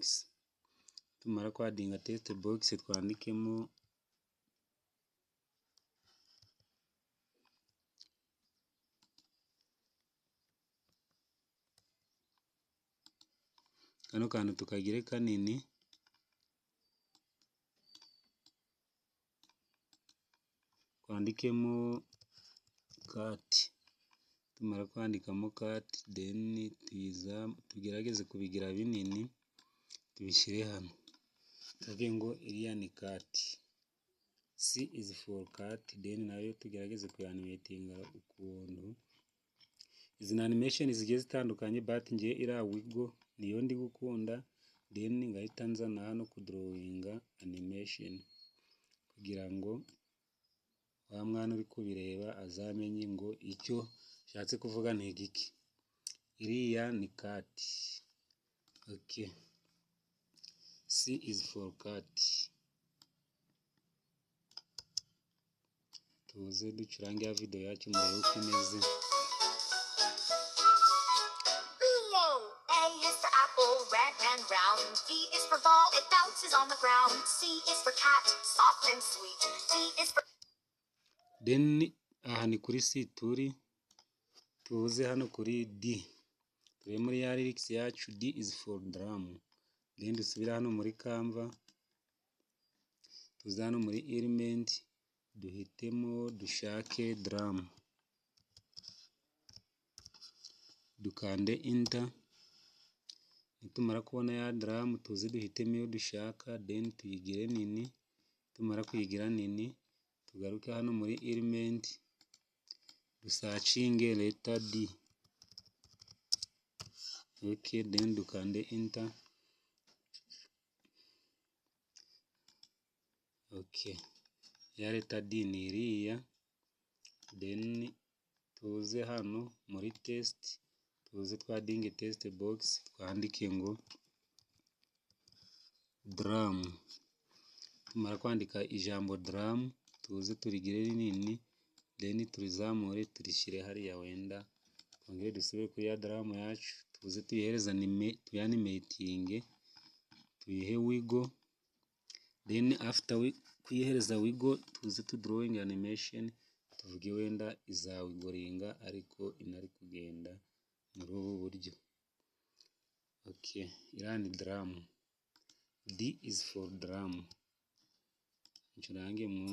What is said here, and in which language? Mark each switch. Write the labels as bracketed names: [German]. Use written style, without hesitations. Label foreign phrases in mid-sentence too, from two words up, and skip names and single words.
[Kinyarwanda] Tumara kwadinga [English] test box [Kinyarwanda] twandikemo kano kantu tukagire kanini, twandikemo cat. Tumara kwandikamo cat, then tugerageze kubigira binini tubishyire hano, tuvuge ngo iriya ni cat. [English] C is for cat, [Kinyarwanda] then nayo tugerageze kuyanimatinga ukuntu. Izi ni animation zigiye zitandukanye, but ngiye iriya wiggle niyo ndi gukunda, then ngahita nzana hano kudrawinga animation kugira ngo wa mwana uri kubireba azamenye ngo icyo nshatse kuvuga ni igiki. Iriya ni [English] cat. Okay, C is for cat. [Kinyarwanda] Tuze ducurange ya video yacu murebe uko imeze. [English] B is for ball, it bounces on the ground. C is for cat, soft and sweet. D is for... [Kinyarwanda] Then aha ni kuri C turi, tuze hano kuri D, turi muri ya lyrics yacu. [English] D is for drum. [Kinyarwanda] Then dusubira hano muri Canva, tuze hano muri element duhitemo dushake drum, dukande enter. Nitumara kubona ya drum tuze duhitemo iyo dushaka, then tuyigire nini. Tumara kuyigira nini tugaruke hano muri element dusacinge letter D. Okay, then dukande enter. Okay, ya letter D ni iriya, then tuze hano muri test tuze twadinge [English] test box [Kinyarwanda] twandike ngo drum. Tumara kwandika ijambo drum tuze turigire rinini, then turizamure turishyire hariya wenda twongere dusubire kuri ya drum yacu tuze tuyihereza tuyanimatinge, tuyihe wiggle, [English] then after [Kinyarwanda] kuyihereza wiggle tuze [English] drawing animation, [Kinyarwanda] tuvuge wenda izawigoringa ariko inari kugenda muri ubu buryo. Okay, iriya ni drum. [English] D is for drum. [Kinyarwanda] Ncurange mwumve.